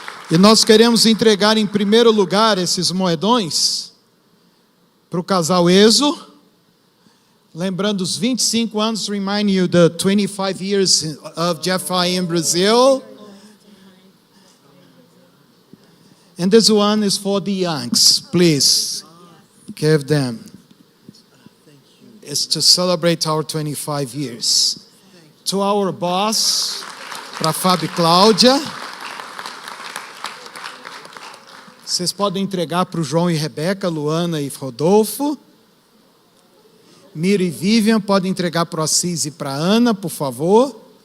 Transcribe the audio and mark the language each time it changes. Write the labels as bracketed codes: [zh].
[pt] E nós queremos entregar em primeiro lugar esses moedões para o casal Ezo, lembrando os 25 anos, [en] remind you the 25 years of GFI in Brazil. And this one is for the youngs. Please give them. It's to celebrate our 25 years. To our boss, para Fábio e Cláudia. [pt] Vocês podem entregar para o João e Rebeca, Luana e Rodolfo. Mira e Vivian podem entregar para o Assis e para a Ana, por favor.